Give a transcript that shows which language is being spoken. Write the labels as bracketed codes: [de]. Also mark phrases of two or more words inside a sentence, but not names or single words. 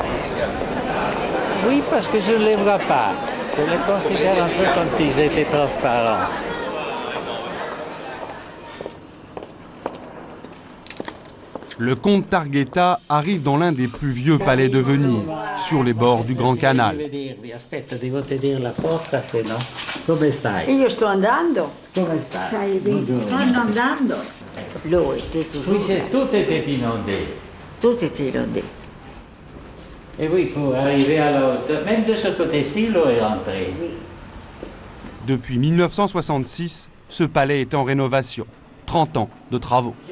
[fr] Oui, parce que je ne les vois pas. Je les considère un peu comme si j'étais transparent. Le comte Targhetta arrive dans l'un des plus vieux palais de Venise, sur les bords du Grand Canal. [it] Aspetta, devo tenere la porta, se no. Come stai? Io sto andando. Come stai? Stanno andando. [fr] L'eau était toujours. Oui, tout était inondé. Tout était inondé. Et oui, pour arriver à la hauteur, même de ce côté-ci, l'eau est rentrée. Depuis 1966, ce palais est en rénovation. 30 ans de travaux.